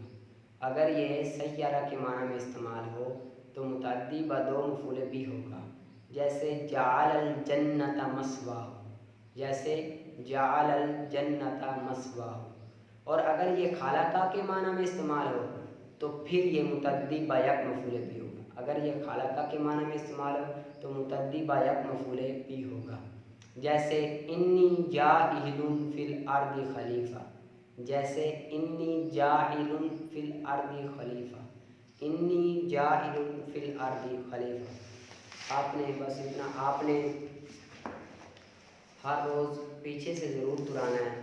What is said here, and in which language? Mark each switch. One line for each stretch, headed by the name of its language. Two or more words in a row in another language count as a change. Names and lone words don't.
Urdu: اگر یہ سیارہ کے معنی میں استعمال ہو تو متعدی و دو مفعول بھی ہوگا، جیسے
Arabic: جعل الجنۃ مثواہ،
Urdu: جیسے
Arabic: جعل الجنۃ مثواہ۔
Urdu: اور اگر یہ خالقہ کے معنی میں استعمال ہو تو پھر یہ متعدی با یک مفعول بھی ہوگا۔ اگر یہ خالقہ کے معنی میں استعمال ہو تو متعدی با یک مفعول بھی ہوگا، جیسے
Arabic: انی جاعل فی الارض خلیفہ،
Urdu: جیسے
Arabic: انی جاعل فی الارض خلیفہ، انی جاعل فی الارض خلیفہ۔
Urdu: آپ نے بس اتنا، آپ نے ہر روز پیچھے سے ضرور دہرانا ہے۔